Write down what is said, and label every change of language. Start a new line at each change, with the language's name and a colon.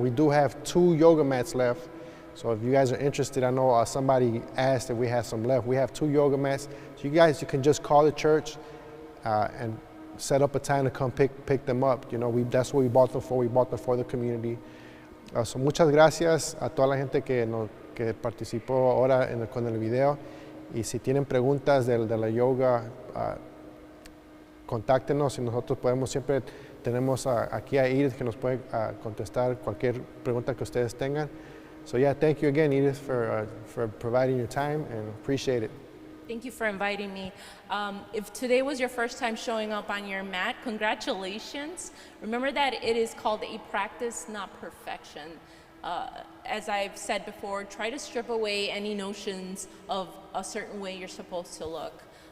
English: We do have 2 yoga mats left. So if you guys are interested, I know somebody asked if we have some left. We have 2 yoga mats. So you can just call the church and set up a time to come pick them up. That's what we bought them for. We bought them for the community.
Spanish: So muchas gracias a toda la gente que participó ahora con el video. Y si tienen preguntas de la yoga, contáctenos y nosotros tenemos aquí a Edith que nos puede contestar cualquier pregunta que ustedes tengan.
English: So yeah, thank you again, Edith, for providing your time, and appreciate it. Thank you for inviting me. If today was your first time showing up on your mat, congratulations. Remember that it is called a practice, not perfection. As I've said before, try to strip away any notions of a certain way you're supposed to look.